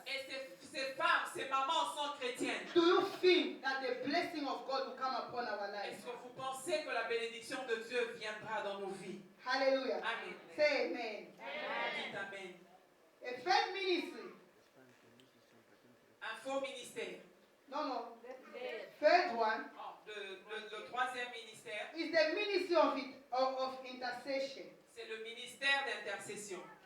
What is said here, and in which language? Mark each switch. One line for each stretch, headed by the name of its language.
French: Et ces femmes, ces mamans sont chrétiennes.
English: Do you think that the blessing of God will come upon our lives?
French: Est-ce que vous pensez que la bénédiction de Dieu viendra dans nos vies?
English: Hallelujah.
French: Amen.
English: Say amen.
French: Dites Amen.
English: A third ministry.
French: Un faux ministère.
English: No. Third one
French: Oh, le troisième ministère,
English: is the ministry of intercession.
French: c'est le ministère d'intercession.